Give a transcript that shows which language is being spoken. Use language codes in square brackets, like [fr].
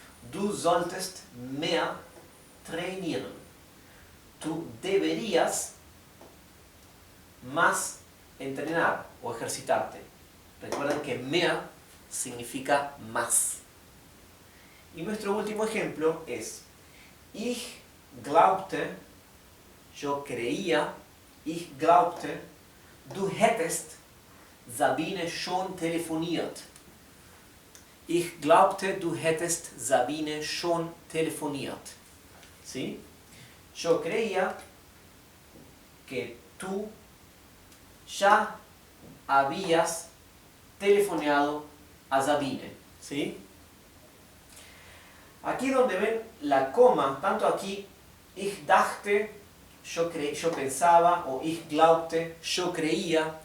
[de] Du solltest mehr trainieren. [es] Tú deberías más entrenar o ejercitarte. Recuerden que mehr significa más. Y nuestro último ejemplo es [de] ich glaubte, [es] yo creía, [de] ich glaubte, du hättest Sabine schon telefoniert. Ich glaubte, du hättest Sabine schon telefoniert. [es] ¿Sí? Yo creía que tú ya habías telefoneado a Sabine. ¿Sí? Aquí donde ven la coma, tanto aquí, [de] ich dachte, [es] yo pensaba, o [de] ich glaubte, [es] yo creía.